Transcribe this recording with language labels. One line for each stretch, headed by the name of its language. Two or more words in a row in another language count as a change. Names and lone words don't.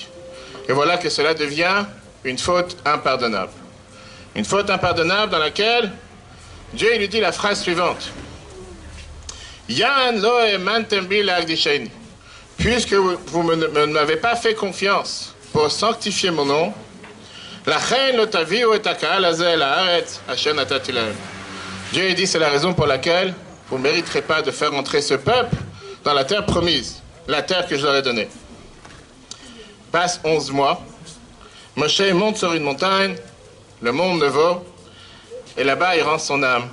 French: Et voilà que cela devient une faute impardonnable. Une faute impardonnable dans laquelle Dieu lui dit la phrase suivante.
Hebrew: יען לא האמנתם בי להקדישני.
French: Puisque vous ne m'avez pas fait confiance pour sanctifier mon nom,
Hebrew: לכן לא תביאו את הקהל הזה לארץ אשר נתתי להם.
French: Dieu dit c'est la raison pour laquelle vous ne mériterez pas de faire entrer ce peuple dans la terre promise, la terre que je leur ai donnée. Passe 11 mois, Moshe monte sur une montagne, le mont Nebo, et là-bas il rend son âme.